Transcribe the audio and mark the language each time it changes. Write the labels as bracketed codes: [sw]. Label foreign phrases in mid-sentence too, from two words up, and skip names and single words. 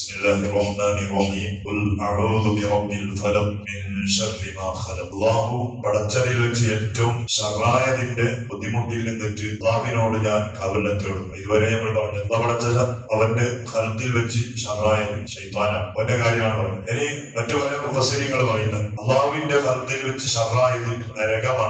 [ar] بسم الله الرحمن الرحيم قل أعوذ برب الفلق من شر ما خلق. [ml] അല്ലാഹു പടച്ചതിൽ വെച്ച് ഏറ്റവും ഷറായതിന്റെ ബുദ്ധിമുട്ടിൽ നിന്നിട്ട് അല്ലാഹുവിനോട് ഞാൻ കാവലിനെ തേടുന്നു. ഇതുവരെ നമ്മൾ പറഞ്ഞു പടച്ചത് അവന്റെ ഖൽഖിൽ വെച്ച് ഷറായത് ശൈത്താനാണ്, അവന്റെ കാര്യമാണ് പറയുന്നത്. ഇനി മറ്റു പല മുഫസ്സിരീങ്ങൾ പറയുന്നത് അല്ലാഹുവിന്റെ ഖൽഖിൽ വെച്ച് ഷറായത് നരകമാണ്.